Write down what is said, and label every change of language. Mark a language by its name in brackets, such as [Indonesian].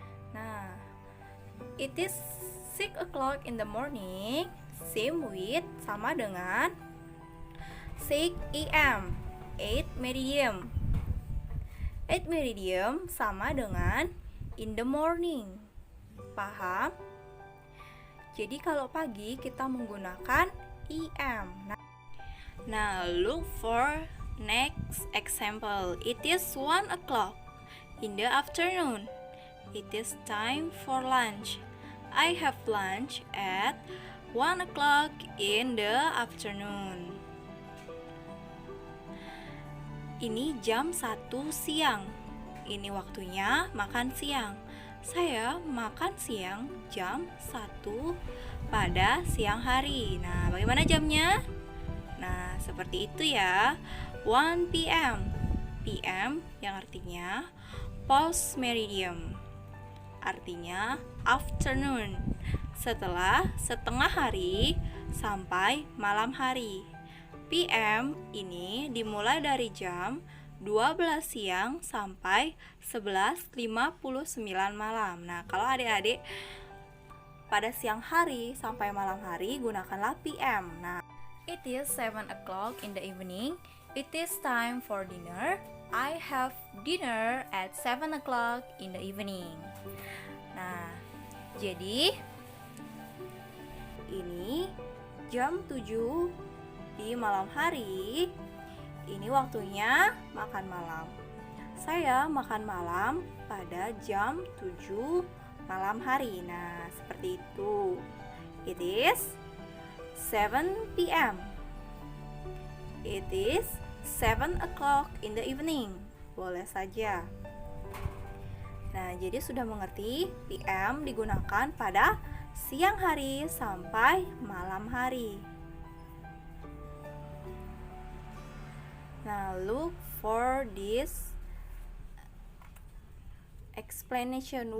[English] Nah, it is 6 o'clock in the morning, same with [Indonesian] sama dengan [English] 6 AM, 8 meridian. 8 meridian [Indonesian] sama dengan [English] in the morning. [Indonesian] Paham? Jadi kalau pagi kita menggunakan EM. [English] Now look for next example. It is 1 o'clock in the afternoon. It is time for lunch. I have lunch at 1 o'clock in the afternoon. [Indonesian] Ini jam 1 siang. Ini waktunya makan siang. Saya makan siang jam 1 pada siang hari. Nah, bagaimana jamnya? Nah, seperti itu ya. 1 PM. PM yang artinya post meridian. Artinya [English] afternoon, [Indonesian] setelah setengah hari sampai malam hari. PM ini dimulai dari jam 12 siang sampai 11.59 malam. Nah, kalau adik-adik pada siang hari sampai malam hari gunakanlah PM. [English] Nah, it is 7 o'clock in the evening. It is time for dinner. I have dinner at 7 o'clock in the evening. [Indonesian] Nah, jadi ini jam 7 di malam hari. Ini waktunya makan malam. Saya makan malam pada jam 7 malam hari. [English] Nah, [Indonesian] seperti itu. [English] It is 7 PM. It is 7 o'clock in the evening. [Indonesian] Boleh saja. Nah, jadi sudah mengerti PM digunakan pada siang hari sampai malam hari. [English] Now, look for this explanation.